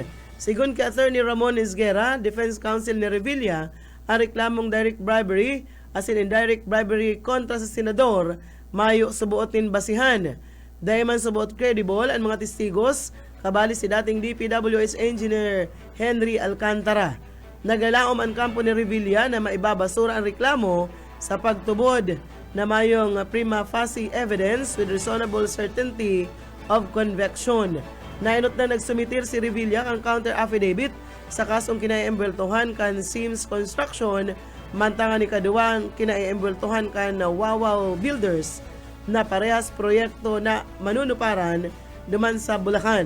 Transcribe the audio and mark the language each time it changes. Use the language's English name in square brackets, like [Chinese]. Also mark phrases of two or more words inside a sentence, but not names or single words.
[Bikol] Sigon kay Attorney Ramon Isguera, [English] Defense Counsel [Bikol] ni Revilla, ang reklamong [English] direct bribery [Bikol] asin [English] indirect bribery [Bikol] kontra sa senador mayo subuotin basihan. Dahil man subuot credible ang mga testigos kabali si dating DPWH Engineer Henry Alcantara. Nagalaom ang kampo ni Revilla na maibabasura ang reklamo sa pagtubod na mayong [Latin] prima facie [English] evidence with reasonable certainty of conviction. [Bikol] Nainot na nagsumitir si Revilla ang [English] counter affidavit [Bikol] sa kasong kinaiembeltohan kan Sims Construction mantangan ni kaduwang kinaiembeltohan kan Wawaw Builders na parehas proyekto na manunuparan duman sa Bulacan.